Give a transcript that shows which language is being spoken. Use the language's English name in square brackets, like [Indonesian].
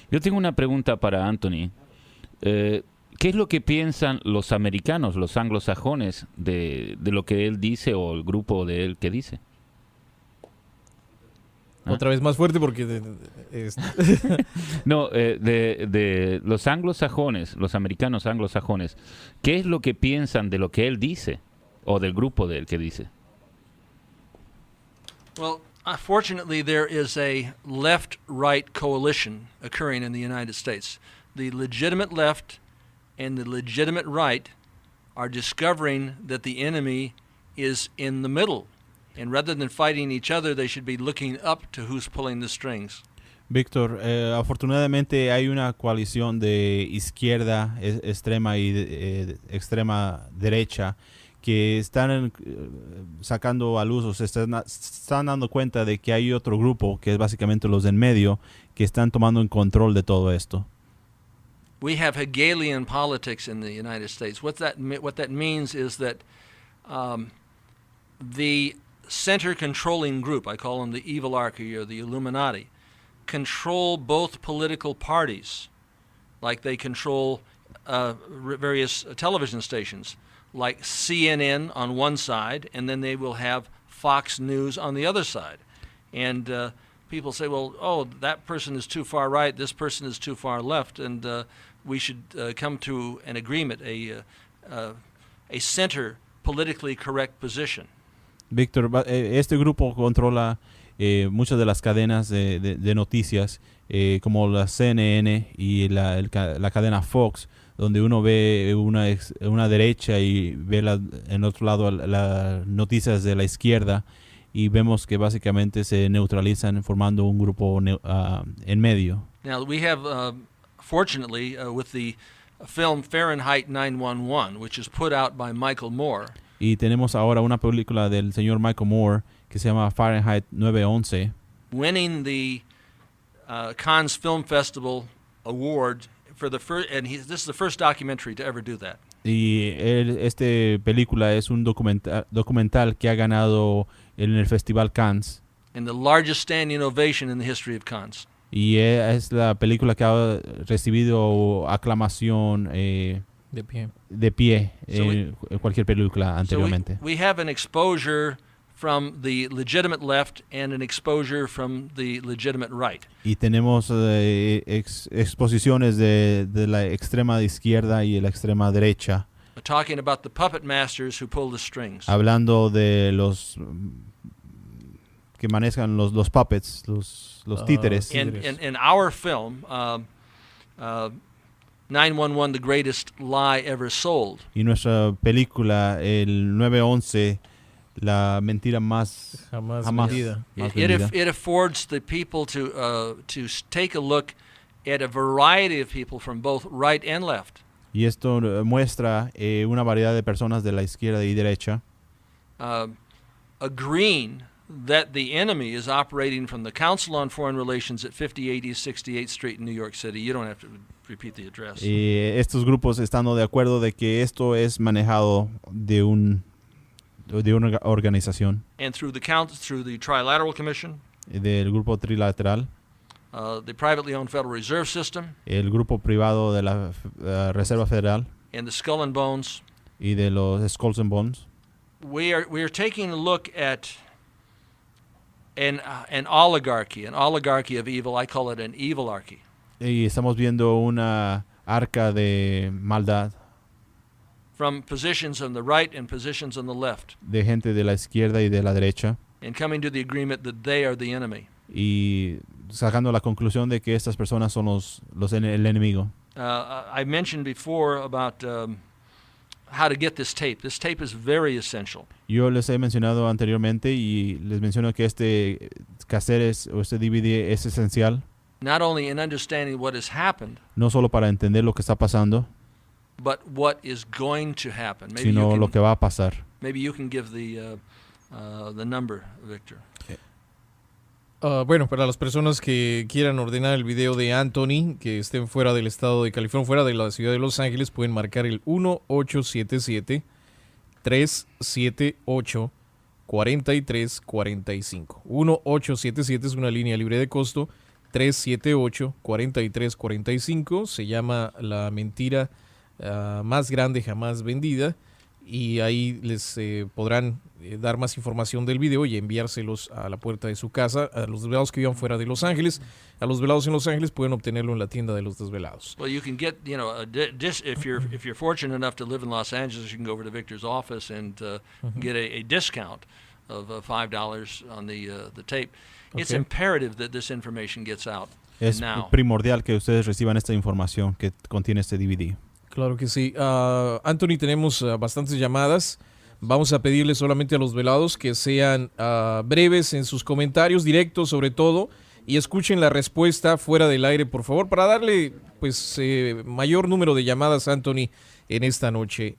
[Spanish] Yo tengo una pregunta para Anthony. ¿Qué es lo que piensan los americanos, los anglosajones, de lo que él dice o el grupo de él que dice? Otra vez más fuerte porque... No, de los anglosajones, los americanos anglosajones, ¿qué es lo que piensan de lo que él dice o del grupo de él que dice? [English] Well, fortunately, there is a left-right coalition occurring in the United States. The legitimate left and the legitimate right are discovering that the enemy is in the middle. And rather than fighting each other, they should be looking up to who's pulling the strings. [Spanish] Víctor, afortunadamente hay una coalición de izquierda extrema y extrema derecha que están sacando a luz o se están dando cuenta de que hay otro grupo, que es básicamente los de en medio, que están tomando en control de todo esto. [English] We have Hegelian politics in the United States. What that means is that the center controlling group, I call them the evilarchy or the Illuminati, control both political parties, like they control various television stations, like CNN on one side, and then they will have Fox News on the other side. And people say, well, oh, that person is too far right, this person is too far left, and we should come to an agreement, a center politically correct position. [Spanish] Víctor, este grupo controla muchas de las cadenas de noticias, como la CNN y la cadena Fox, donde uno ve una derecha y ve en otro lado las noticias de la izquierda, y vemos que básicamente se neutralizan formando un grupo en medio. [English] Now we have, fortunately, with the film Fahrenheit 9/11, which is put out by Michael Moore. [Spanish] Y tenemos ahora una película del señor Michael Moore que se llama Fahrenheit 9/11. [English] Winning the Cannes Film Festival award for the first, and this is the first documentary to ever do that. [Spanish] Y este película es un documental que ha ganado en el Festival Cannes. [English] And the largest standing ovation in the history of Cannes. [Spanish] Y es la película que ha recibido aclamación de pie en cualquier película anteriormente. [English] So we have an exposure from the legitimate left and an exposure from the legitimate right. [Spanish] Y tenemos exposiciones de la extrema izquierda y la extrema derecha. [English] Talking about the puppet masters who pull the strings. [Spanish] Hablando de los que manejan los puppets, los títeres. [English] In our film, 9/11, The Greatest Lie Ever Sold. [Spanish] Y nuestra película, el 9/11, la mentira más vendida. [English] It affords the people to take a look at a variety of people from both right and left. [Spanish] Y esto muestra una variedad de personas de la izquierda y derecha. [English] Agreeing that the enemy is operating from the Council on Foreign Relations at 5080 East 68th Street in New York City. You don't have to repeat the address. [Spanish] Y estos grupos estando de acuerdo de que esto es manejado de una organización. [English] And through the Trilateral Commission. [Spanish] Del grupo trilateral. [English] The privately owned Federal Reserve System. [Spanish] El grupo privado de la Reserva Federal. [English] And the Skull and Bones. [Spanish] Y de los Skulls and Bones. [English] We are taking a look at an oligarchy of evil. I call it an evilarchy. [Spanish] Y estamos viendo una arca de maldad [English] from positions on the right and positions on the left, [Spanish] de gente de la izquierda y de la derecha, [English] and coming to the agreement that they are the enemy. [Spanish] y sacando la conclusión de que estas personas son el enemigo. [English] I mentioned before about how to get this tape. This tape is very essential. [Spanish] Yo les he mencionado anteriormente y les menciono que este cassette o este DVD es esencial, [English] Not only in understanding what has happened, [Spanish] no solo para entender lo que está pasando, [English] but what is going to happen. [Spanish] sino lo que va a pasar. [English] Maybe you can give the number, Victor. [Spanish] Bueno, para las personas que quieran ordenar el video de Anthony, que estén fuera del estado de California, fuera de la ciudad de Los Ángeles, pueden marcar el 1-877-378-4345. 1-877 es una línea libre de costo. 378-4345. Se llama La mentira más grande jamás vendida. Y ahí les podrán dar más información del video y enviárselos a la puerta de su casa. A los desvelados que vivan fuera de Los Ángeles, a los desvelados en Los Ángeles pueden obtenerlo en la tienda de los desvelados. [English] Well, you can get, if you're fortunate enough to live in Los Angeles, you can go over to Victor's office and get a discount of $5 on the tape. It's Okay. imperative that this information gets out [Spanish] Es [English] now. [Spanish] primordial que ustedes reciban esta información que contiene este DVD. Claro que sí. Anthony, tenemos bastantes llamadas. Vamos a pedirle solamente a los velados que sean breves en sus comentarios, directos sobre todo, y escuchen la respuesta fuera del aire, por favor, para darle pues mayor número de llamadas a Anthony en esta noche.